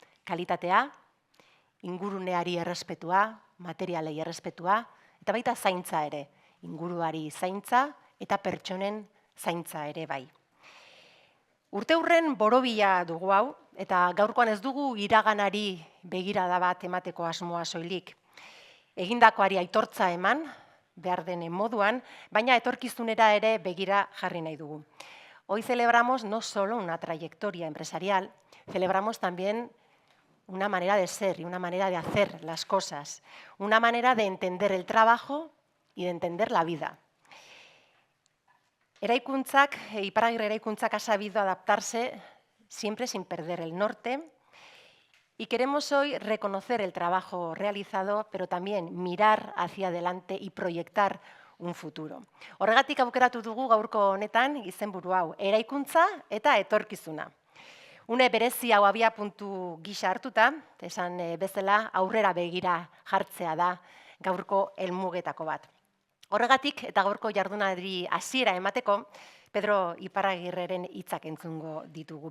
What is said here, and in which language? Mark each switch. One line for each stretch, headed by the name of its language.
Basque: Kalitatea, inguruneari errespetua, materialei errespetua, eta baita zaintza ere, inguruari zaintza eta pertsonen zaintza ere bai. Urteurren borobila dugu hau, eta gaurkoan ez dugu iraganari begirada bat emateko asmoa soilik. Egindakoari aitortza eman, behar den moduan, baina etorkizunera ere begira jarri nahi dugu.
Spanish: Hoy celebramos no solo una trayectoria empresarial, celebramos también una manera de ser y una manera de hacer las cosas, una manera de entender el trabajo y de entender la vida. Iparragirre Eraikuntzak ha sabido adaptarse siempre sin perder el norte y queremos hoy reconocer el trabajo realizado, pero también mirar hacia adelante y proyectar un futuro.
Basque: Horregatik aukeratu dugu gaurko honetan izenburu hau, eraikuntza eta etorkizuna. Une berezi hau abiapuntu gisa hartuta, esan bezala aurrera begira jartzea da gaurko helmugetako bat. Horregatik eta gaurko jardunari hasiera emateko, Pedro Iparragirreren hitzak entzungo ditugu.